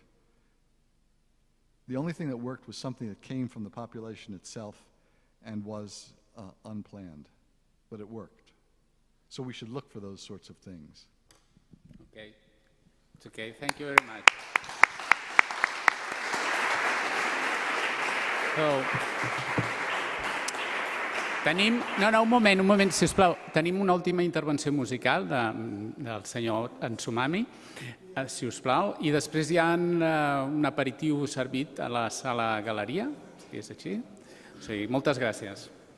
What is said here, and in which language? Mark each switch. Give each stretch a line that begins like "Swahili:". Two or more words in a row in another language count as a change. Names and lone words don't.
English: The only thing that worked was something that came from the population itself and was unplanned, but it worked. So we should look for those sorts of things. Okay. It's okay. Thank you very much. So,
Catalan: un moment, sisplau. Tenim una última intervenció musical del senyor Ansumami, si us plau, i després hi ha un aperitiu servit a la sala galeria, si és així. O sigui, moltes gràcies.